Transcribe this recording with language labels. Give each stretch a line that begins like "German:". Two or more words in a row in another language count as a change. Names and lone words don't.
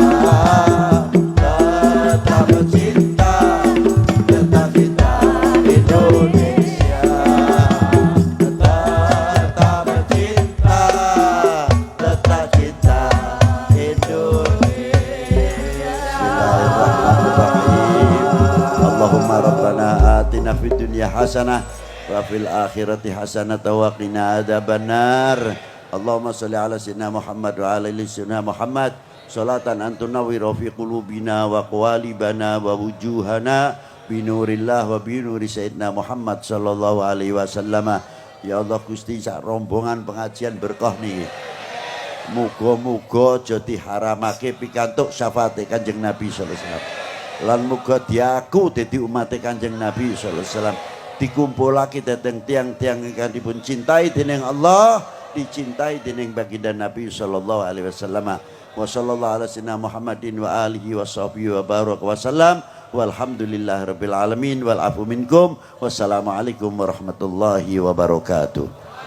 Indonesian: Tetap cinta Indonesia. Tetap cinta Indonesia.
Arabic: بسم الله الرحمن الرحيم. اللهم ربنا آتنا في الدنيا حسنة وفي الآخرة حسنة وقنا عذاب النار. اللهم صل على سيدنا محمد وعلى آل سيدنا محمد صلاة أن تنور في قلوبنا وقوالبنا ووجوهنا بنور الله وبنور سيدنا محمد صلى الله عليه وسلم.
Javanese: Ya Allah Gusti, sak rombongan pengajian berkah nih. Muga-muga aja diharamake pikantuk syafaate Kanjeng Nabi
Arabic: صلى الله عليه وسلم.
Javanese: Lan muga diaku dadi umat Kanjeng Nabi
Arabic: صلى الله عليه وسلم.
Javanese: Dikumpulake dhateng tiang-tiang ingkang dipun cintai dening Allah, dicintai dening baginda Nabi
Arabic: صلى الله عليه وسلم. وصلى الله على سيدنا محمد وعلى آله وصحبه وبارك وسلم. والحمد لله رب العالمين والعفو منكم. والسلام عليكم ورحمة الله وبركاته.